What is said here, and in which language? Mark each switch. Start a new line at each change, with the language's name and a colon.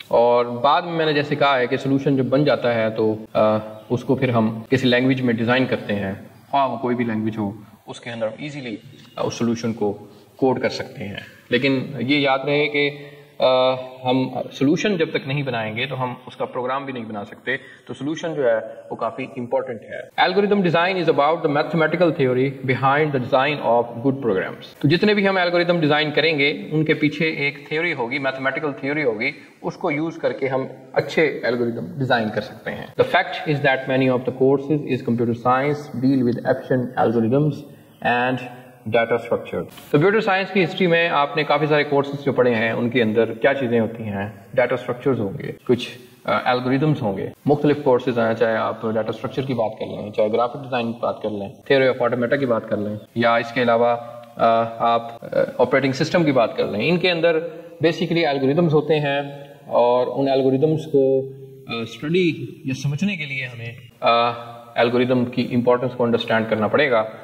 Urdu: اور بعد میں نے جیسے کہا ہے کہ سولوشن جب بن جاتا ہے تو اس کو پھر ہم کسی لینگویج میں ڈیزائن کرتے ہیں, خواہ وہ کوئی بھی لینگویج ہو, اس کے اندر ایزیلی اس سولوشن کو کوڈ کر سکتے ہیں. لیکن یہ یاد رہے کہ ہم سولوشن جب تک نہیں بنائیں گے تو ہم اس کا پروگرام بھی نہیں بنا سکتے. تو سولوشن جو ہے وہ کافی امپورٹنٹ ہے.
English: Algorithm design is about the mathematical theory behind the design of good programs.
Urdu: تو جتنے بھی ہم الگوریدم ڈیزائن کریں گے ان کے پیچھے ایک تھیوری ہوگی, میتھمیٹیکل تھیوری ہوگی, اس کو یوز کر کے ہم اچھے الگوریدم ڈیزائن کر سکتے ہیں.
English: The fact is that many of the courses is computer science deal with efficient algorithms and data structure.
Urdu: Computer science کی ہسٹری میں آپ نے کافی سارے کورسز جو پڑھے ہیں ان کے اندر کیا چیزیں ہوتی ہیں, ڈیٹا اسٹرکچرز ہوں گے, کچھ الگوریدمس ہوں گے, مختلف کورسز ہیں, چاہے آپ ڈیٹا اسٹرکچر کی بات کر لیں, چاہے گرافک ڈیزائن کی بات کر لیں, تھیوری آف آٹومیٹا کی بات کر لیں, یا اس کے علاوہ آپ آپریٹنگ سسٹم کی بات کر لیں. ان کے اندر بیسیکلی الگوریدمس ہوتے ہیں اور ان الگوریدمس کو اسٹڈی یا سمجھنے کے لیے ہمیں الگوریدم کی امپورٹنس کو انڈرسٹینڈ کرنا پڑے گا.